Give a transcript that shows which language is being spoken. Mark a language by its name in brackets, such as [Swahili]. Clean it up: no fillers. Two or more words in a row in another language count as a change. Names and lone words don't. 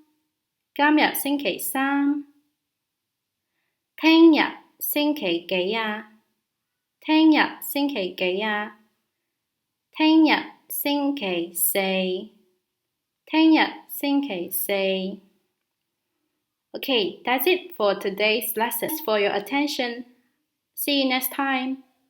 [Cantonese] 今日星期三. 聽日星期幾啊? 聽日星期幾啊? 聽日星期四. 聽日星期四. [English] Okay, that's it for today's lesson. Thanks for your attention. See you next time.